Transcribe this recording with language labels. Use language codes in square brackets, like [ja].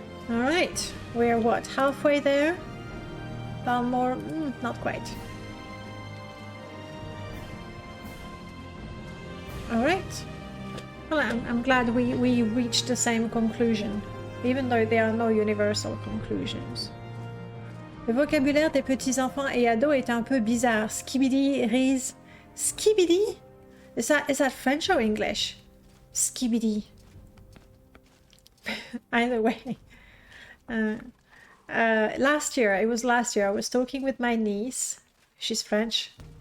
[en] Alright. We're what? Halfway there? More? Not quite. Alright. Well, I'm glad we reached the same conclusion, even though there are no universal conclusions. [fr] Le vocabulaire des petits enfants et ados est un peu bizarre. [en] Skibidi, Riz. Skibidi? Is that French or English? Skibidi. Either way. Last year, I was talking with my niece. She's French.